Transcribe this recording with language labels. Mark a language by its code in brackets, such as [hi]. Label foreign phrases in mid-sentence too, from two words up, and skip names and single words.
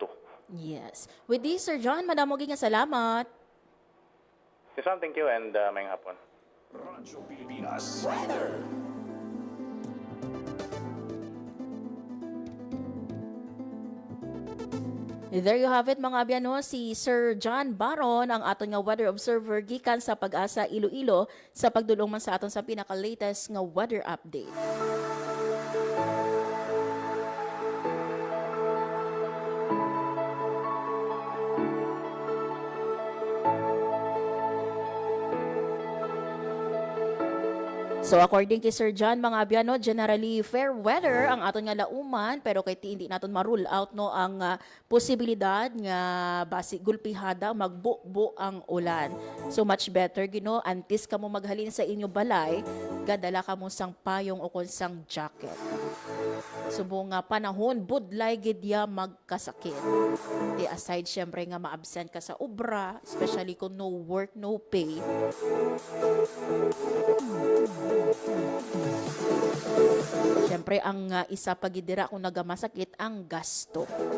[en] Yes. With this, [hil] Sir John, madamo nga salamat. [en] Yes, ma'am, thank you and [hil] mayang hapon. Radyo Pilipinas. [en] There you have it [hil] mga abiyano, si Sir John Baron, ang aton nga [en] weather observer [hil] gikan sa Pag-asa Iloilo sa pagdulong man sa aton sa pinaka-latest nga [en] weather update. [hil] So according kay Sir John, mga abiyano, [en] generally fair weather [hil] ang aton nga lauman pero kay hindi naton ma-rule out no ang posibilidad nga basi gulpihada magbubo ang ulan. [en] So much better [hil] gino antes kamo maghalin sa inyo balay, gadala kamo sang payong o sang jacket. Subong nga panahon budlay gid ya magkasakit. Aside syempre nga ma-absent ka sa obra, especially kung [en] no work, no pay. [hil] Siyempre, ang isa pagidira kung nagamasakit, ang gasto.